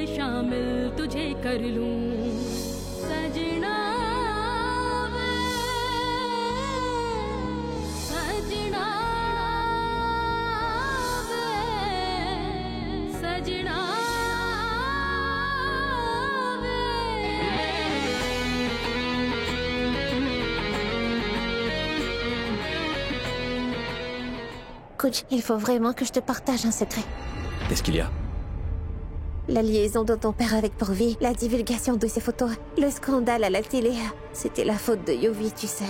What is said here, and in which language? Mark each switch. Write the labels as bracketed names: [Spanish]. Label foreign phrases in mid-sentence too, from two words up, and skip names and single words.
[Hindi] शामिल तुझे कर लूं सजना वे सजना वे सजना [French] Kunj, il faut vraiment que je te partage un secret. Qu'est-ce qu'il y a? La liaison de ton père avec Purvi, la divulgation de ses photos, le scandale à la télé, c'était la faute de Yovi, tu sais.